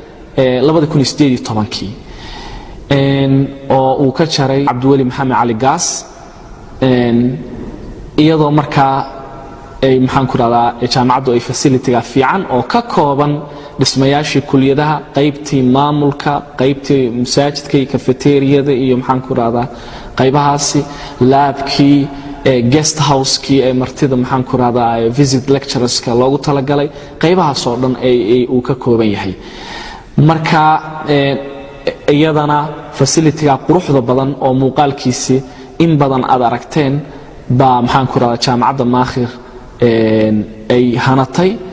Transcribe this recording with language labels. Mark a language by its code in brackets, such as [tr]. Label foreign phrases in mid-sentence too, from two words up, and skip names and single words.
[so] 2018 oo uu ka jaray Cabdiweli Maxamed Cali Gaas iyadoo marka ay maxaan ku raahdaa jaamacaddu ay facility-ga fiican oo ka kooban dhismayaashii kuliyadaha qaybtii maamulka qaybtii masaajidka iyo cafeteria-da iyo maxaan ku raahdaa qaybahaasi laabkii [en] guest house-kii [so] ee martida maxaan ku raahdaa [en] visit lectures-ka [so] loogu talagalay qaybahaas oo dhan ay uu ka kooban yahay marka iyadana facility-ga quruxda badan oo muuqaalkiisi in badan aad aragteen baa maxaan ku raahdaa jaamacadda Maakhir ay hanatay